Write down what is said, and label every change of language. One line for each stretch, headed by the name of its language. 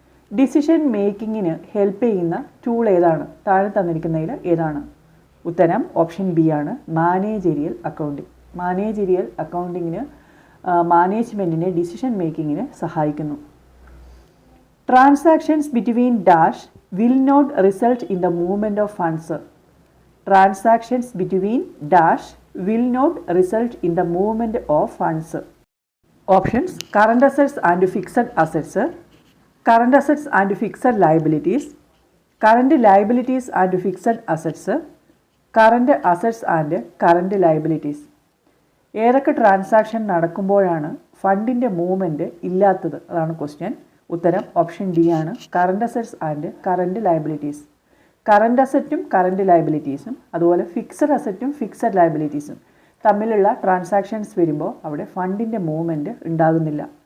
Malayalam: Decision മേക്കിങ്ങിന് help ചെയ്യുന്ന tool ഏതാണ്? താഴെ തന്നിരിക്കുന്നതിൽ ഏതാണ്? ഉത്തരം ഓപ്ഷൻ ബി ആണ്, മാനേജറിയൽ അക്കൗണ്ടിംഗ്. മാനേജറിയൽ അക്കൗണ്ടിങ്ങിന് മാനേജ്മെൻറ്റിനെ ഡിസിഷൻ മേക്കിങ്ങിന് സഹായിക്കുന്നു.
English: Transactions between dash will not result in the movement of funds. Transactions between dash will not result in the movement of funds. Options current assets and fixed assets, current assets and fixed liabilities, current liabilities and fixed assets, current assets and current liabilities.
Malayalam: ഏതൊക്കെ transaction നടക്കുമ്പോഴാണ് ഫണ്ടിൻ്റെ movement ഇല്ലാത്തത്? അതാണ് question. ഉത്തരം option D ആണ്, current assets and current liabilities. Current അസറ്റും current ലയബിലിറ്റീസും അതുപോലെ fixed അസറ്റും fixed ലയബിലിറ്റീസും തമ്മിലുള്ള transactions വരുമ്പോൾ അവിടെ ഫണ്ടിൻ്റെ movement ഉണ്ടാകുന്നില്ല.